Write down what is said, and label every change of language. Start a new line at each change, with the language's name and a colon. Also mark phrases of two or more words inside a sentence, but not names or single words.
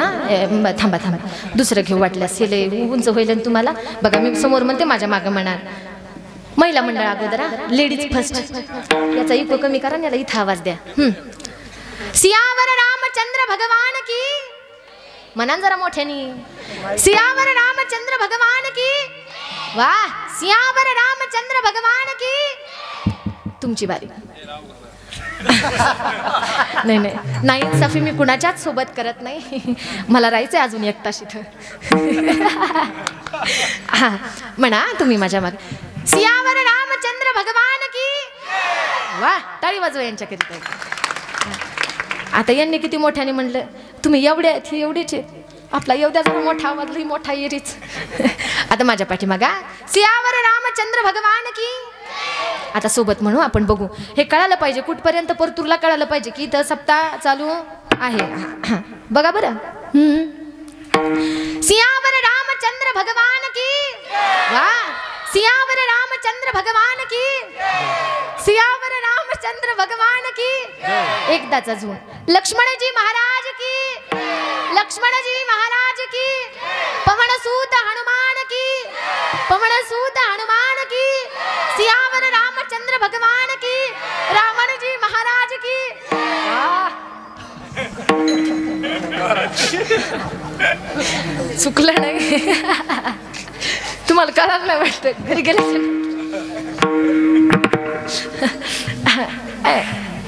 Marathi: थांबा थांबा, दुसरं घेऊ वाटल्यास. हे लय उंच होईल तुम्हाला. बघा मी समोर म्हणते, माझ्या मागं म्हणा. महिला मंडळ अगोदर,
English: ladies first.
Marathi: याचा इको कमी करा, याला इथं आवाज द्या.
Hindi: सियावर रामचंद्र भगवान की.
Marathi: म्हणा जरा मोठ्यानी.
Hindi: सियावर रामचंद्र भगवान की. वाह, सियावर रामचंद्र भगवान की.
Marathi: तुमची बारी. नाही नाही नाही, सफी मी कुणाच्याच सोबत करत नाही. मला राहायचंय अजून एकटाच इथं. हा म्हणा तुम्ही माझ्या मागे.
Hindi: सियावर रामचंद्र भगवान की.
Marathi: वाह, टाळी वाजवा यांच्याकरिता. आता यांनी किती मोठ्याने म्हणलं. तुम्ही एवढे आहेत, हे एवढेच आहेत. आपला एवढ्या जरा मोठा आवाज, लई मोठा येरीच. आता माझ्या पाठीमागा.
Hindi: सियावर रामचंद्र भगवान की.
Marathi: आता सोबत म्हणू आपण, बघू. हे कळालं पाहिजे कुठपर्यंत, परतूरला कळालं पाहिजे की इथं सप्ताह चालू आहे. बघा बरं.
Hindi: सियावर रामचंद्र भगवान की. वाह, सियावर रामचंद्र भगवान की. सियावर रामचंद्र भगवान की.
Marathi: एकदाच अजून.
Hindi: लक्ष्मणजी महाराज की. लक्ष्मणजी महाराज की. पवनसूत हनुमान की. पवनसूत हनुमान की. सियावर रामचंद्र भगवान की. रावणजी महाराज की.
Marathi: चुकलं नाही. तुम्हाला कळालं नाही वाटतं, घरी गेले.